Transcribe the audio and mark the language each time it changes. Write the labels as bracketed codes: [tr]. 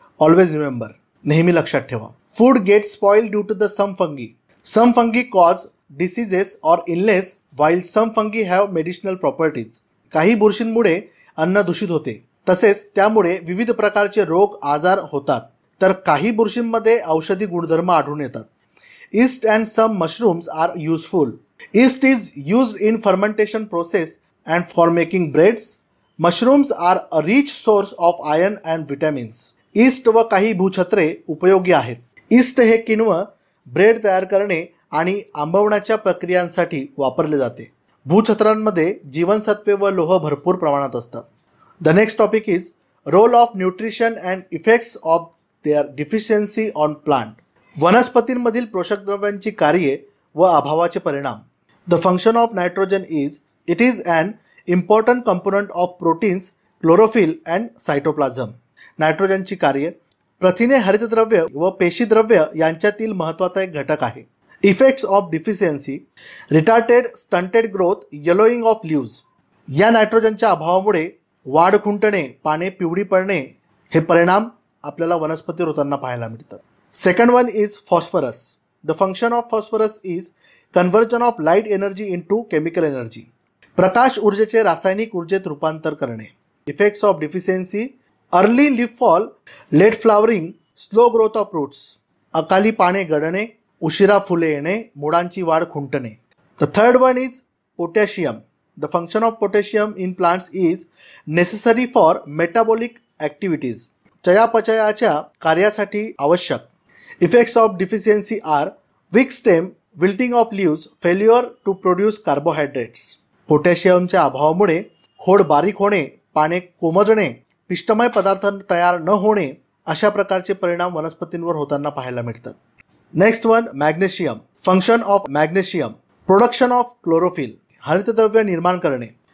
[en] always remember, [mr] नेहमी लक्षात ठेवा. [en] Food get spoil due to the some fungi. Some fungi cause diseases or illness while some fungi have medicinal properties. [mr] काही बुरशींमुळे अन्न दूषित होते, तसेच त्यामुळे विविध प्रकारचे रोग आजार होतात, तर काही बुरशींमध्ये औषधी गुणधर्म आढळून येतात. [en] Yeast and some mushrooms are useful. Yeast is used in fermentation process and for making breads. Mushrooms are a rich source of iron and vitamins. [mr] Yeast व काही भूछत्रे उपयोगी आहेत. Yeast हे किण्व ब्रेड तयार करणे आणि आंबवण्याच्या प्रक्रियांसाठी वापरले जाते. भूछत्रांमध्ये जीवनसत्वे व लोह भरपूर प्रमाणात असतात. [en] The next topic is role of nutrition and effects of their deficiency on plant. [mr] वनस्पतींमधील पोषक द्रव्यांची कार्ये व अभावाचे परिणाम. [en] The function of nitrogen it is an important component of proteins, chlorophyll and cytoplasm. [mr] नायट्रोजनची कार्ये प्रथिने, हरितद्रव्य व पेशीद्रव्य यांच्यातील महत्त्वाचा एक घटक आहे. [en] Effects of deficiency, retarded stunted growth, yellowing of leaves. [mr] या नायट्रोजनच्या अभावामुळे वाढ खुंटणे, पाने पिवळी पडणे हे परिणाम आपल्याला वनस्पतीवर होताना पाहायला मिळतात. [en] Second one is phosphorus. The function of phosphorus is conversion of light energy into chemical energy. [mr] प्रकाश ऊर्जेचे रासायनिक ऊर्जेत रूपांतर करणे. [en] Effects of deficiency, early leaf fall, late flowering, slow growth of roots. [mr] अकाली पाने गळणे, उशिरा फुले येणे, मुळांची वाढ खुंटणे. [en] The third one is potassium. The function of potassium in plants is necessary for metabolic activities. [mr] चयापचयाच्या कार्यासाठी आवश्यक. [en] Effects of deficiency are weak stem, wilting of leaves, failure to produce carbohydrates. [mr] पोटॅशियमच्या अभावामुळे खोड बारीक होणे, पाने कोमजणे, पिष्टमय पदार्थ तयार न होणे अशा प्रकारचे परिणाम वनस्पतींवर होताना पाहायला मिळतात. [en] Next one, magnesium. Function of magnesium, production of chlorophyll, [mr] हरितद्रव्य निर्माण करणे.